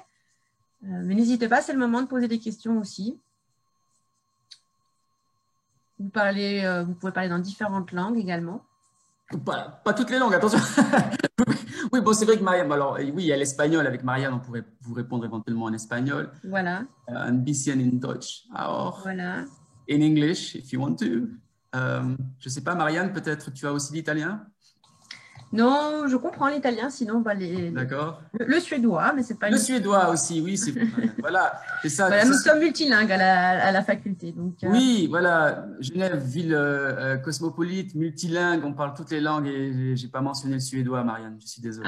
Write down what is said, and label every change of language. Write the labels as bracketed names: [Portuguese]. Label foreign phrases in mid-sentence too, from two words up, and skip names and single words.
[French] Mais n'hésitez pas, c'est le moment de poser des questions aussi. Vous pouvez parler dans différentes langues également. Pas toutes les langues, attention. Oui, bon, c'est vrai que Marianne, alors oui, il y a l'espagnol. Avec Marianne, on pourrait vous répondre éventuellement en espagnol. Voilà, [German] Ein bisschen in Deutsch auch. [French] voilà. [English] In English, if you want to. [French] Je ne sais pas, Marianne, peut-être tu as aussi l'italien? Non, je comprends l'italien, sinon bah, D'accord. le suédois, mais c'est pas Le une... suédois aussi, oui, c'est voilà, c'est ça. Voilà, nous sommes multilingues à la faculté. Donc, Oui, voilà, Genève, ville cosmopolite, multilingue, on parle toutes les langues et j'ai pas mentionné le suédois, Marianne, je suis désolé.